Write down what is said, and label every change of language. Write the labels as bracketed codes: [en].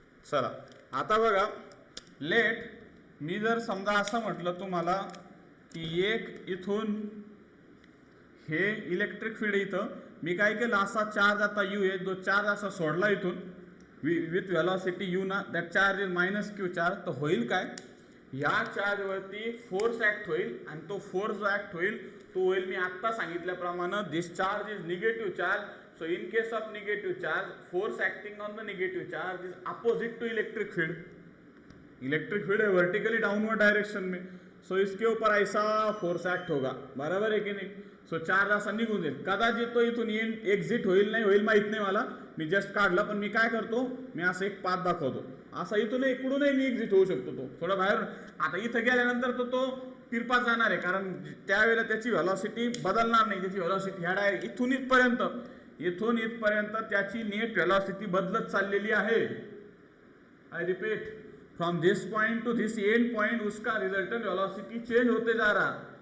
[mr] चला आता बघा, लेट मी जर समजा असं म्हटलं तुम्हाला की एक इथून हे इलेक्ट्रिक फील्ड इथं मी काय केलं, असा चार्ज आता यू आहे, जो चार्ज असा सोडला इथून विथ व्हेलॉसिटी यू ना, [en] that charge is minus q charge, [mr] तर होईल काय, या चार्जवरती फोर्स ऍक्ट होईल आणि तो फोर्स जो ऍक्ट होईल तो होईल मी आत्ता सांगितल्याप्रमाणे [en] This charge is negative charge. So in case of negative charge, force acting on the negative charge is opposite to electric field. [hi] Electric field है वर्टिकली डाउनवर्ड डायरेक्शन में, सो इसके ऊपर ऐसा फोर्स एक्ट होगा, बराबर है की नाही. [mr] सो चार्ज असा निघून जाईल, कदाचित तो इथून एक्झिट होईल नाही होईल माहित नाही मला, मी जस्ट काढला, पण मी काय करतो, मी असं एक पाथ दाखवतो, असा इथून इकडूनही मी एक्झिट होऊ शकतो, तो थोडा बाहेर. आता इथं गेल्यानंतर तो तिरपा जाणार आहे, कारण त्यावेळेला त्याची व्हेलॉसिटी बदलणार नाही, त्याची व्हेलॉसिटी ह्या डायरेक्ट इथून इथपर्यंत त्याची नेट व्हेलॉसिटी बदलत चाललेली आहे. [en] I repeat, from this point to this end point [hi] उसका रिजल्टेंट वेलोसिटी चेंज होते जा रहा.